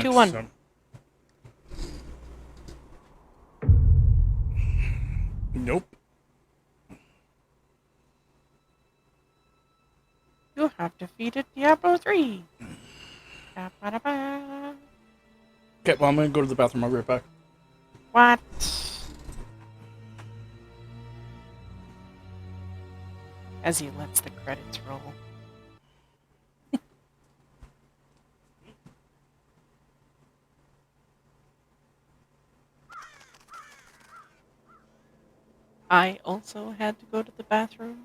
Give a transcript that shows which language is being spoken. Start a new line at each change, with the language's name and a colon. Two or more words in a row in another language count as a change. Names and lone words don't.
English: 3, 2, 1. So. Nope. You have defeated Diablo 3. Ba-ba-da-ba. Okay, well, I'm gonna go to the bathroom. I'll be right back. What? As he lets the credits roll. I also had to go to the bathroom.